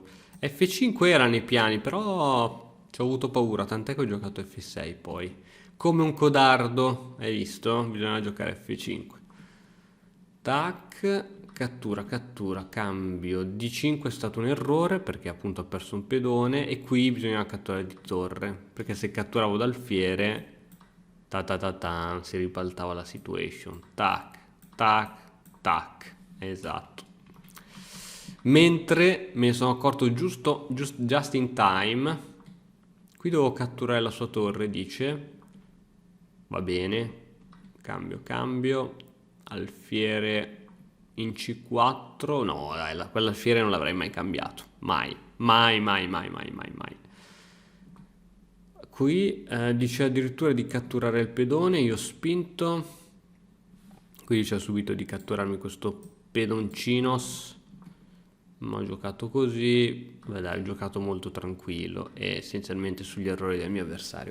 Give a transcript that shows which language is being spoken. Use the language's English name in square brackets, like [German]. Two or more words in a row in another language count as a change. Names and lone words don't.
[Italian] F5 era nei piani, però ci ho avuto paura, tant'è che ho giocato F6 poi. Come un codardo, hai visto? Bisogna giocare F5. Tac, cattura, cattura, cambio. D5 è stato un errore perché appunto ho perso un pedone e qui bisogna catturare di torre, perché se catturavo d'alfiere, ta ta ta ta, si ribaltava la situation. Tac, tac, tac, esatto. Mentre me ne sono accorto [English] just in time, [Italian] qui devo catturare la sua torre, dice. Va bene, cambio, cambio, alfiere in C4, no dai, quell'alfiere non l'avrei mai cambiato, mai, mai, mai, mai, mai, mai, mai. Qui dice addirittura di catturare il pedone, io ho spinto, qui dice subito di catturarmi questo pedoncinos, ma ho giocato così, beh dai, ho giocato molto tranquillo e essenzialmente sugli errori del mio avversario.